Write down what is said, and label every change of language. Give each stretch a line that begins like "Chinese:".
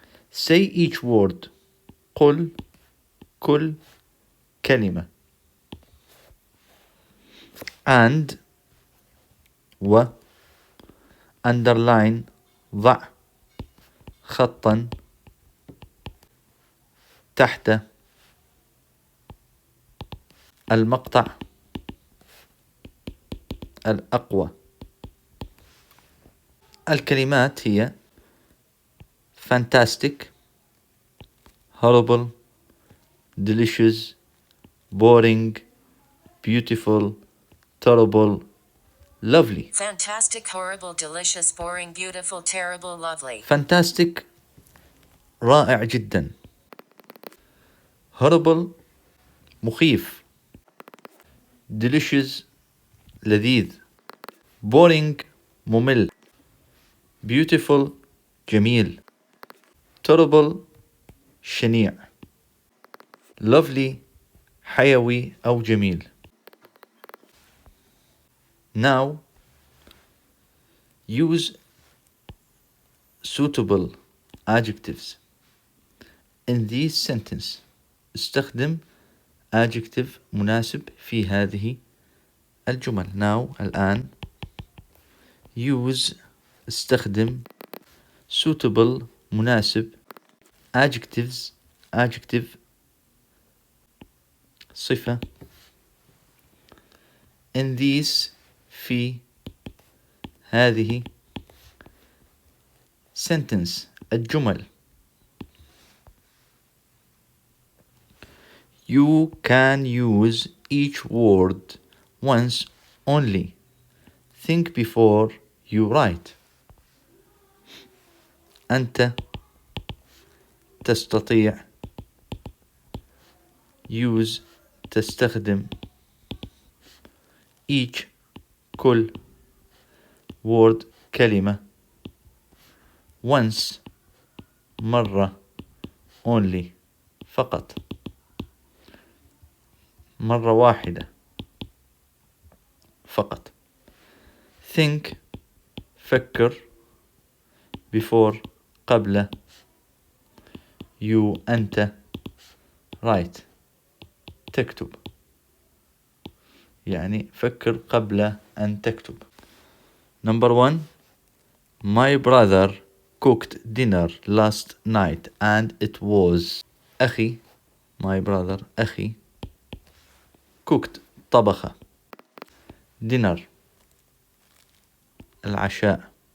English: Say each word
Arabic: قل كل كلمة
English: and
Arabic: و
English: underline
Arabic: ضع خطا تحت المقطع الأقوى. الكلمات هي
English: fantastic, horrible, delicious, boring, beautiful, terrible, lovely. Fantastic, horrible, delicious, boring, beautiful, terrible, lovely.
Arabic: Fantastic رائع جدا. Horrible مخيف. Delicious لذيذ. Boring ممل. Beautiful جميل. Terrible شنيع. Lovely حيوي أو جميل.
English: Now use suitable adjectives in this sentence.
Arabic: استخدم adjective مناسب في هذه الجمل.
English: Now
Arabic: الآن
English: use
Arabic: استخدم
English: suitable
Arabic: مناسب adjective صفة
English: in these
Arabic: في هذه
English: sentence
Arabic: الجمل.
English: You can use each word once only. Think before you write.
Arabic: أنت تستطيع
English: use
Arabic: تستخدم
English: each
Arabic: كل
English: word
Arabic: كلمة
English: once
Arabic: مرة
English: only
Arabic: فقط مرة واحدة فقط.
English: think
Arabic: فكر
English: before
Arabic: قبل
English: you
Arabic: أنت
English: write
Arabic: تكتب يعني فكر قبل أن تكتب.
English: Number 1 My brother cooked dinner last night and it was
Arabic: أخي
English: my brother أخي cooked
Arabic: طبخ
English: dinner
Arabic: العشاء